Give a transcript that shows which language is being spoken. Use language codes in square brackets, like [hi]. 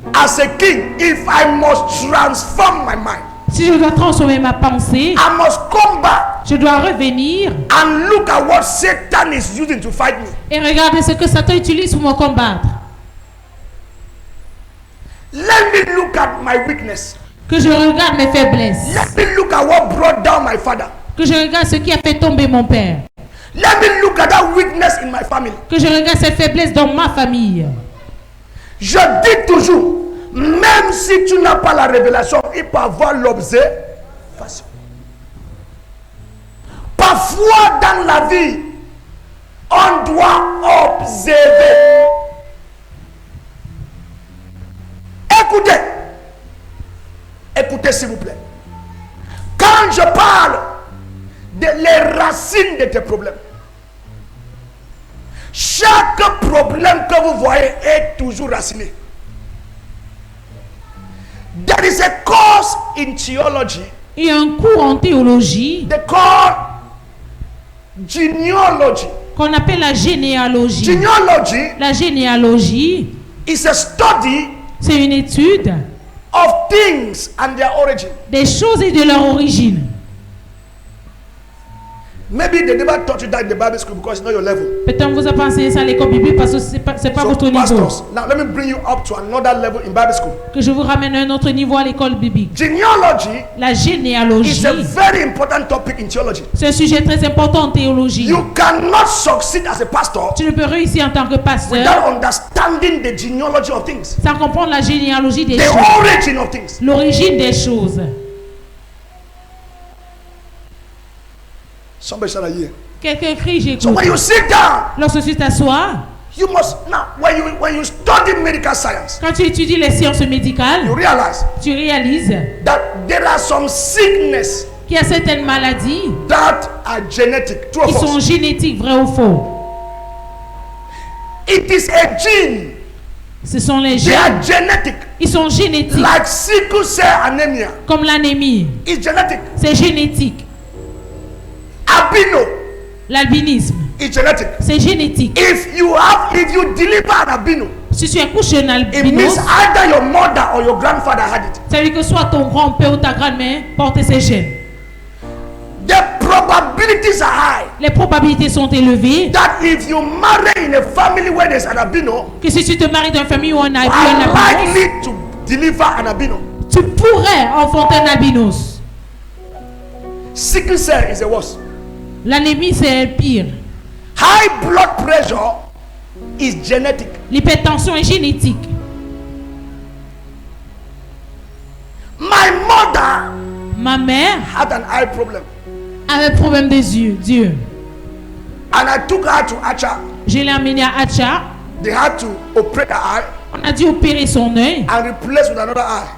[en] as a king, if I must transform my mind, [fr] si je dois transformer ma pensée, [en] I must come back [fr] je dois revenir [en] and look at what Satan is using to fight me. [fr] et regarder ce que Satan utilise pour me combattre. [en] Let me look at my weakness. [fr] Que je regarde mes faiblesses. [en] Let me look at what brought down my father. [fr] Que je regarde ce qui a fait tomber mon père. [en] Let me look at that weakness in my family. [fr] Que je regarde cette faiblesse dans ma famille. Je dis toujours, même si tu n'as pas la révélation, il peut avoir l'observation. Parfois dans la vie, on doit observer. Écoutez. Écoutez s'il vous plaît. Quand je parle de les racines de tes problèmes, chaque problème que vous voyez est toujours raciné. [en] There is a course in theology. [fr] Il y a un cours en théologie [en] They call genealogy. [fr] qu'on appelle la généalogie. [en] Genealogy [fr] La généalogie, [en] is a study [fr] c'est une étude [en] of things and their origin. [fr] des choses et de leur origine. [en] Maybe they never taught you that in the Bible school because it's not your level. [fr] Peut-être vous avez enseigné ça à l'école biblique parce que c'est pas [en] So, [fr] votre niveau. [en] pastors, now let me bring you up to another level in Bible school. [fr] Que je vous ramène à un autre niveau à l'école biblique. [en] Genealogy [fr] La [en] is [fr] généalogie, [en] a very important topic in theology. [fr] c'est un sujet très important en théologie. [en] You cannot succeed as a pastor [fr] Tu ne peux réussir en tant que pasteur [en] without understanding the genealogy of things, [fr] sans comprendre la généalogie des [en] the [fr] choses, [en] origin of things. [fr] l'origine des choses. [en] Somebody shout here. [fr] Quelqu'un crie, [en] So [fr] j'écoute. [en] when you sit down, [fr] Lorsque tu t'assois, [en] you must now when you study medical science, [fr] quand tu étudies les sciences médicales, [en] you realize [fr] tu réalises [en] that there are some sickness [fr] qu'il y a certaines maladies [en] that are genetic. True or [fr] qui sont [en] false? [fr] génétiques, vrai ou faux. [en] It is a gene. [fr] Ce sont les [en] They [fr] gènes. [en] are genetic. [fr] Ils sont génétiques. [en] Like sickle cell anemia. [fr] Comme l'anémie, [en] It's genetic. [fr] c'est génétique. [en] Albino. [fr] L'albinisme, [en] It's genetic. [fr] c'est génétique. [en] If you deliver an albino, [fr] Si tu accouches un [en] it [fr] albinos, [en] means either your mother or your grandfather had it. [fr] ça veut dire que soit ton grand-père ou ta grand-mère porte ces gènes. [en] The probabilities are high [fr] Les probabilités sont élevées [en] that if you marry in a family where there's an albino, [fr] que si tu te maries dans une famille où on a [en] you [fr] eu [en] are [fr] un albinos, [en] likely to deliver an albino. [fr] tu pourrais enfanter un albinos. [en] Sickle cell is the worst. [fr] L'anémie, c'est pire. [en] High blood pressure is genetic. [fr] L'hypertension est génétique. [en] My mother [fr] Ma mère [en] had an eye problem, [fr] avait un problème des yeux. Dieu. [en] and I took her to Acha. [fr] Je l'ai amenée à Acha. [en] They had to operate her eye [fr] On a dû opérer son œil. [en] and replace with another eye.